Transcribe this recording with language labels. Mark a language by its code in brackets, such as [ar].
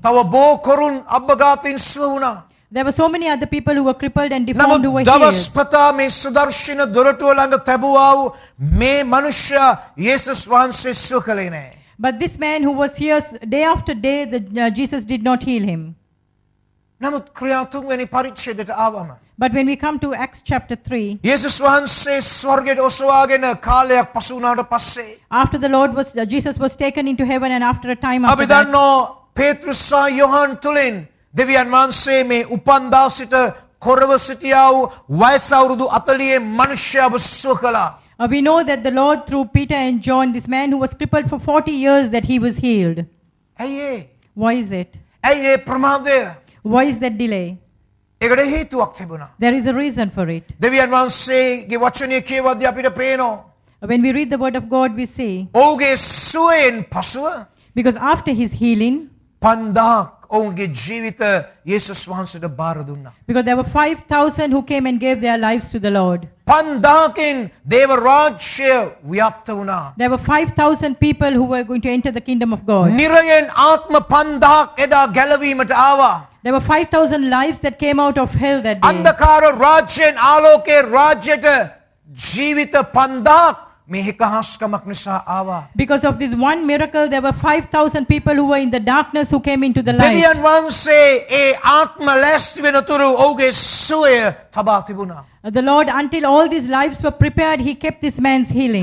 [si] තව බෝ කරුන් අබ්බගාතීන් සුව වුණා. [en] There were so many other people who were crippled and deformed who were [si] නමුත් දවස් [en] healed. [si] පතා මේ සුදර්ශන දොරටුව ළඟ තැබුවා වූ මේ මිනිසයා යේසුස් වහන්සේ සුව කළේ නැහැ. [en] But this man who was here day after day, Jesus did not heal him. [si] නමුත් ක්‍රියා තුන්වෙනි පරිච්ඡේදයට ආවම [en] But when we come to Acts chapter 3, [si] යේසුස් වහන්සේ ස්වර්ගයට ඔසවාගෙන කාලයක් පසු වුණාට පස්සේ [en] after the Lord was, Jesus was taken into heaven, and after a time [si] අපි [en] after that, [si] දන්නෝ පේතෘස් සහ යොහන් තුලින් දෙවියන් වහන්සේ මේ උපන්දා සිට කොරව සිටියා වූ වයස අවුරුදු 40 මිනිසයාව සුව කළා. [en] we know that the Lord through Peter and John, this man who was crippled for 40 years, that he was healed. [si] ඇයි ඒ? [en] Why is it? [si] ඇයි ඒ ප්‍රමාදය? [en] Why is that delay? [si] ඒකට හේතුවක් තිබුණා. [en] There is a reason for it. [si] දෙවියන් වහන්සේගේ වචනය කියවද්දී අපිට පේනවා. [en] When we read the word of God, we see, [si] ඔහුගේ සුවයෙන් පසුව [en] because after his healing, [si] 5000ක් ඔවුන්ගේ ජීවිත යේසුස් වහන්සේට බාර දුන්නා. [en] because there were 5,000 who came and gave their lives to the Lord. [si] 5000කින් දේව රාජ්‍ය ව්‍යාප්ත වුණා. [en] There were 5,000 people who were going to enter the kingdom of God. [si] නිරයෙන් ආත්ම 5000ක් එදා ගැලවීමට ආවා. [en] There were 5,000 lives that came out of hell that day. [si] අන්ධකාර රාජ්‍යයෙන් ආලෝකයේ රාජ්‍යයට ජීවිත 5000ක් මේ එකහස්කමක් නිසා ආවා. [en] Because of this one miracle, there were 5,000 people who were in the darkness who came into the light. [si] දෙවියන් වහන්සේ ඒ ආත්ම ලැස්ති වෙනතුරු ඔහුගේ සුවය තබා තිබුණා. [en] The Lord, until all these lives were prepared, he kept this man's healing.